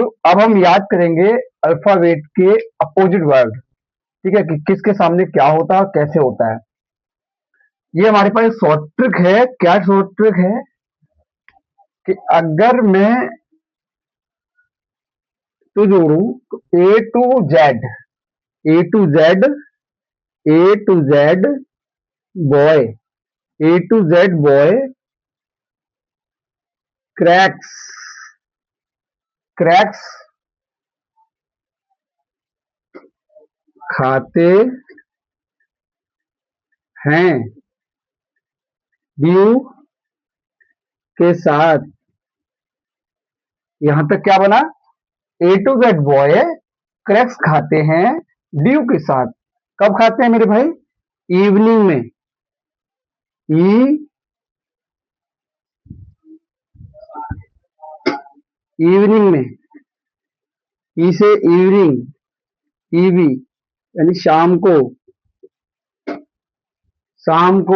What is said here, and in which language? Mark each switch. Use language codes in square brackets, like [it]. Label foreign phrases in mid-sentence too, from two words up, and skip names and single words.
[hi] अब हम याद करेंगे अल्फाबेट के [en] opposite word, [hi] ठीक है, कि किसके सामने क्या होता है और कैसे होता है। ये हमारे पास [en] short trick [hi] है। क्या [en] short trick [hi] है? कि अगर मैं तो जोड़ू तो [en] A to Z, A to Z, A to Z boy, A to Z boy [hi] क्रैक्स, क्रैक्स खाते हैं ड्यू के साथ। यहां तक क्या बना? [en] A to Z boy [hi] क्रैक्स खाते हैं ड्यू के साथ। कब खाते हैं मेरे भाई? इवनिंग में। ई, इवनिंग में, ई से इवनिंग, ईवी यानी शाम को, शाम को।